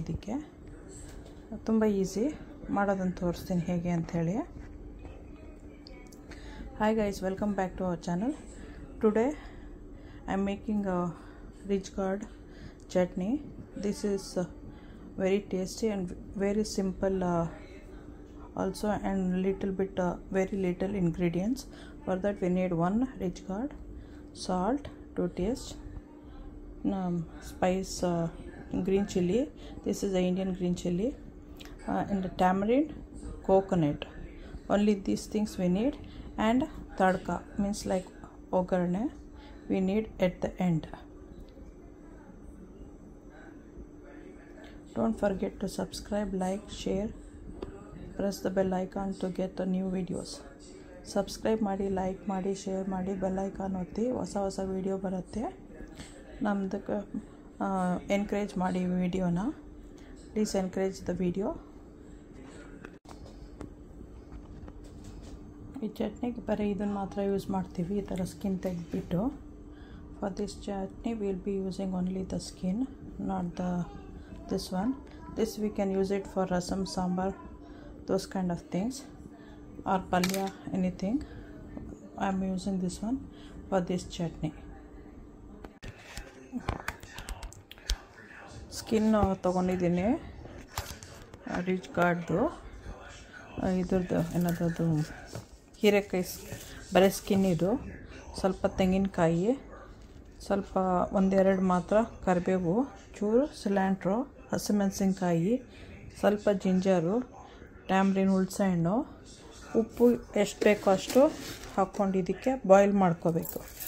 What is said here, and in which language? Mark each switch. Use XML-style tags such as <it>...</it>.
<kn>ಇದಕ್ಕೆ ತುಂಬ ಈಸಿ ಮಾಡೋದನ್ನು ತೋರಿಸ್ತೀನಿ ಹೇಗೆ ಅಂಥೇಳಿ.</kn> <en>Hi guys, welcome back to our channel. Today I am making a rich gourd chutney. This is very tasty and very simple also, and little bit very little ingredients. For that we need 1 rich gourd, salt to taste, spice, green chili. This is the Indian green chili, and the tamarind, coconut. Only these things we need. And tadka means like ogarne we need at the end. Don't forget to subscribe, like, share, press the bell icon to get the new videos.</en> <kn>Subscribe ಮಾಡಿ, like ಮಾಡಿ, share ಮಾಡಿ, bell icon ಒತ್ತಿ. ಹೊಸ video ಬರುತ್ತೆ. ನಮ್ದಕ್ಕೆ encourage ಮಾಡಿ ವಿಡಿಯೋನ.</kn> <en>Please encourage the video.</en> <kn>ಈ ಚಟ್ನಿಗೆ ಬರೀ ಇದನ್ನು ಮಾತ್ರ ಯೂಸ್ ಮಾಡ್ತೀವಿ, ಈ ಥರ ಸ್ಕಿನ್ ತೆಗೆದುಬಿಟ್ಟು.</kn> <en>For this chutney we will be using only the skin, not this one. This we can use it for rasam, sambar, those kind of things, or palya, anything. I am using this one for this chutney.</en> <kn>Skin ತಗೊಂಡಿದ್ದೀನಿ rich ಗಾರ್ಡ್ದು. ಇದ್ರದ್ದು ಏನದು ಹೀರೆಕಾಯಿ ಬರೀ skin. ಇದು ಸ್ವಲ್ಪ ತೆಂಗಿನಕಾಯಿ, ಸ್ವಲ್ಪ ಒಂದೆರಡು ಮಾತ್ರ ಕರಿಬೇವು, ಚೂರು ಸಿಲ್ಯಾಂಟ್ರೋ, ಹಸಿಮೆಣಸಿನ್ಕಾಯಿ, ಸ್ವಲ್ಪ ಜಿಂಜರು, ಟ್ಯಾಮ್ರಿನ್, ಹುಣಸೆಹಣ್ಣು, ಉಪ್ಪು ಎಷ್ಟು ಬೇಕೋ ಅಷ್ಟು ಹಾಕ್ಕೊಂಡು ಇದಕ್ಕೆ ಬಾಯ್ಲ್ ಮಾಡ್ಕೋಬೇಕು.</kn>